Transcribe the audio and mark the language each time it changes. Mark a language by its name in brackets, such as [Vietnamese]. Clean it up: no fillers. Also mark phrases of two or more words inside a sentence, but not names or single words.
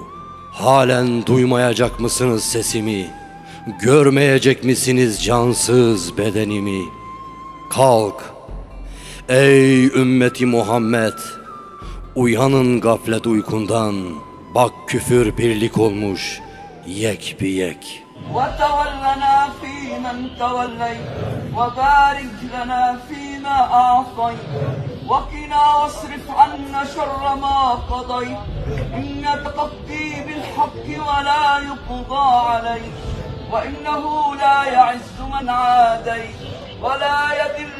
[Turkish] Halen duymayacak mısınız sesimi? Görmeyecek misiniz cansız bedenimi? Kalk, ey ümmeti Muhammed, uyanın gaflet uykundan. Bak küfür birlik olmuş, yek bir yek. [Arabic] وتولنا فيمن توليت وبارك لنا فيما أعطيت وقنا واصرف عنا شر ما قضيت إنك تقضي بالحق ولا يقضى عليك وإنه لا يعز من عاديت ولا يذل